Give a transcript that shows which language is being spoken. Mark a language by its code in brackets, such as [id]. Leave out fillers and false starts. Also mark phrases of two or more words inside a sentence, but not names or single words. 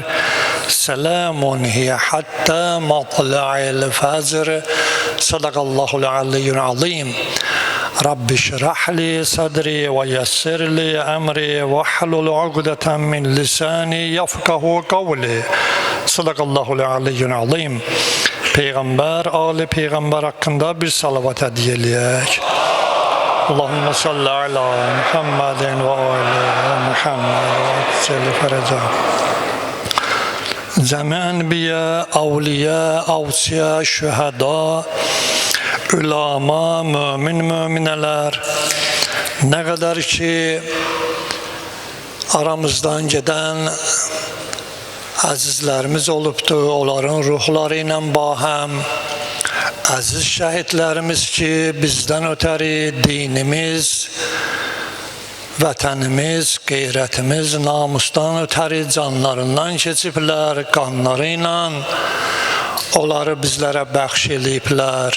[ar] سلام هي حتى مطلع الفجر. صدق الله العلي العظيم. رب اشرح لي صدري ويسر لي أمري واحلل عقدة من لساني يفقه قولي. صدق الله العلي العظيم. [az] Peygamber, Ali Peygamber hakkında bir salavat hediye eləyək. [ar] اللهم صل على محمد وآل محمد وعجل فرجه. [az] Cəmi ənbiyə, avliyə, avsiyə, şühəda, ulama, müminələr, nə qədər ki aramızdan gedən əzizlərimiz olubdur, onların ruhları ilə bahəm, əziz şəhidlərimiz ki, bizdən ötəri dinimiz, vətənimiz, qeyrətimiz, namusdan ötəri canlarından keçiblər, qanları ilə onları bizlərə bəxş eləyiblər.